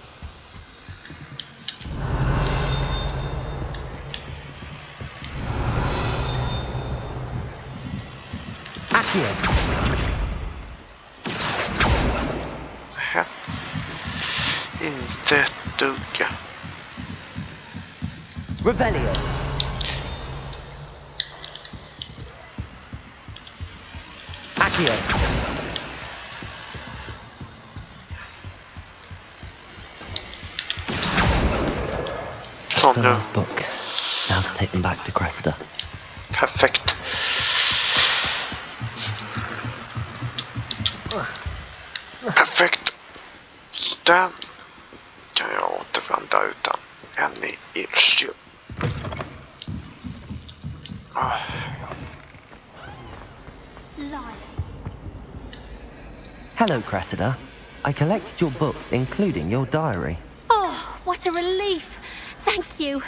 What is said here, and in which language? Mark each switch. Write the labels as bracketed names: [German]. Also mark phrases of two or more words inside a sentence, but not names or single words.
[Swedish] Accio. Inte ett dugg. Revelio. Accio. Så [English] The [Swedish] nu. [English] last book. Now to take them back to Cressida. [Swedish] Perfekt. Perfekt. Så där kan jag återvända utan [English] any issue. Hello, Cressida. I collected your books, including your diary. Oh, what a relief. Thank you.